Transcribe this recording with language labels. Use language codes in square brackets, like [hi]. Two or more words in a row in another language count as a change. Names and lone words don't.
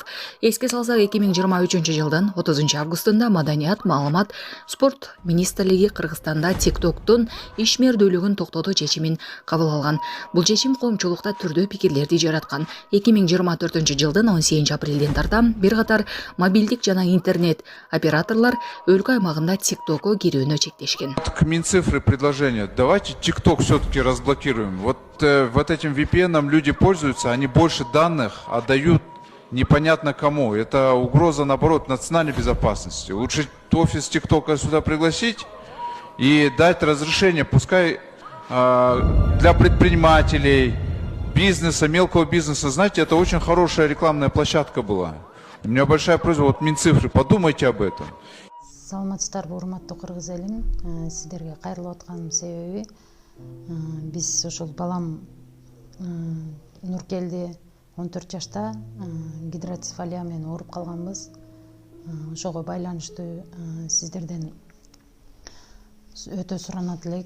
[ky] Эске салсак, 2023 жылдын 30 августунда Маданият, маалымат, спорт министрлиги Кыргызстанда TikTok'тун ишмердүүлүгүн токтотуу чечимин кабыл алган. Бул чечим коомчулукта түрдүү пикирлерди жараткан. 2024 жылдын 18 апрелден тарта бир катар мобилдик жана интернет операторлор өлкө аймагында TikTok'ко кирүүнү чектешкен. [ru] К Минцифры предложение: давайте TikTok все-таки разблокируем. Вот этим VPN люди пользуются, они больше данных отдают непонятно кому. Это угроза, наоборот, национальной безопасности. Лучше офис TikTok'а сюда пригласить и дать разрешение, пускай для предпринимателей, бизнеса, мелкого бизнеса. Знаете, это очень хорошая рекламная площадка была. У меня большая просьба, вот Минцифры, подумайте об этом. [ky] Саламатсыздарбы, урматтуу кыргыз элим. Сиздерге кайрылып атканымдын себеби, биз ошол балам Нуркелди 14 жашта гидроцефалия менен ооруп калганбыз. Ошого байланыштуу сиздерден өтө суранат элек.